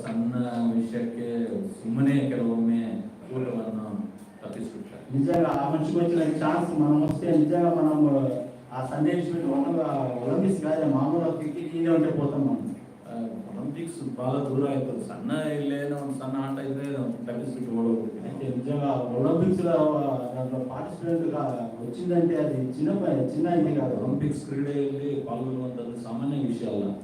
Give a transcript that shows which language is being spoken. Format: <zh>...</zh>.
<kn>ಸಣ್ಣ ವಿಷಯಕ್ಕೆ ಸುಮ್ಮನೆ ಕೆಲವೊಮ್ಮೆ ಕೂಟವನ್ನು ತಪ್ಪಿಸ್ಬಿಡ್ತಾರೆ.</kn> <te>నిజంగా ఆ మనిషికి వచ్చిన ఛాన్స్ మనం వస్తే నిజంగా మనం ఆ సందేశం ఒలింపిక్స్ కాదు, మామూలుగా క్రికెట్ ఇదే ఉంటే పోతాం మనం.</te> <kn>ಒಲಿಂಪಿಕ್ಸ್ ಬಹಳ ದೂರ ಆಯ್ತು. ಸಣ್ಣ ಇಲ್ಲೇನೋ ಒಂದು ಸಣ್ಣ ಆಟ ಇದ್ರೆ ತಪ್ಪಿಸ್ಬಿಟ್ಟು ಓಡೋಗ್ಬಿಡ್ತೀನಿ.</kn> <te>అయితే నిజంగా ఒలింపిక్స్ లో దాంట్లో పార్టిసిపేట్ గా వచ్చిందంటే అది చిన్న ఇది కాదు.</te> <kn>ಒಲಿಂಪಿಕ್ಸ್ ಕ್ರೀಡೆಯಲ್ಲಿ ಪಾಲ್ಗೊಳ್ಳುವಂಥದ್ದು ಸಾಮಾನ್ಯ ವಿಷಯ ಅಲ್ಲ.</kn>